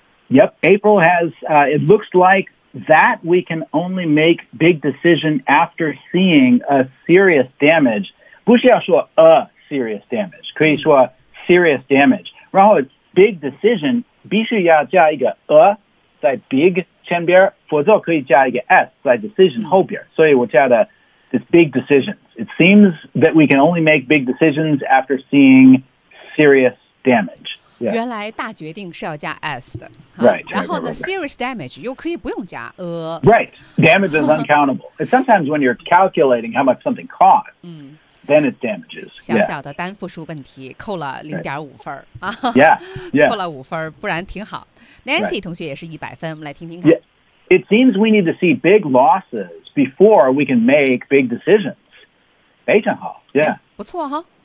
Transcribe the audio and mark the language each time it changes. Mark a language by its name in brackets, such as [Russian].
[English] Yep, April has、it looks like that we can only make big decision after seeing a serious damage [Chinese] 不需要说 [English] a serious damage [Chinese] 可以说 [English] serious damage [Chinese] 然后 [English] big decision [Chinese] 必须要加一个 [English] a 在 big [Chinese] 前边否则可以加一个 [English] s 在 decision [Chinese] 后边、所以我加的 [English] it's big decisionIt seems that we can only make big decisions after seeing serious damage.、Yeah. [Chinese] 原来大决定是要加 S 的。 [English] Right. [Chinese] 然后呢 [English] serious damage [Chinese] 又可以不用加 a。 [English] Right. Damage is uncountable. Sometimes when you're calculating how much something costs,、then it damages. [Chinese] 小小的单复数问题扣了0.5分。 [English] Right. yeah. yeah. [Chinese] 扣了5分不然挺好。Nancy、right. 同学也是100分我们来听听看。 [English] Yeah. It seems we need to see big losses before we can make big decisions. [Chinese] 非常好 [English] yeah. [Chinese] Yeah, 不错哈、